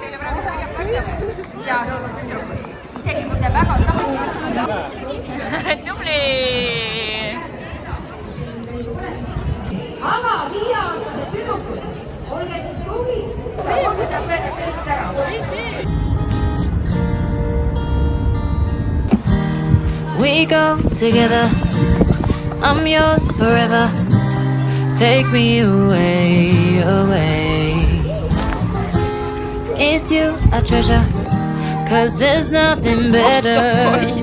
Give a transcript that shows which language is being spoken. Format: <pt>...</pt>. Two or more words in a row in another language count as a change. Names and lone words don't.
<et>Ja isegi kui te väga tahate. Tubli! Aga 5-aastased tüdrukud, olge siis tublid. Olge saab öelda sellist ära.</et> <en>We go together, I'm yours forever. Take me away, away. It's you I treasure, 'cause there's nothing better.</en>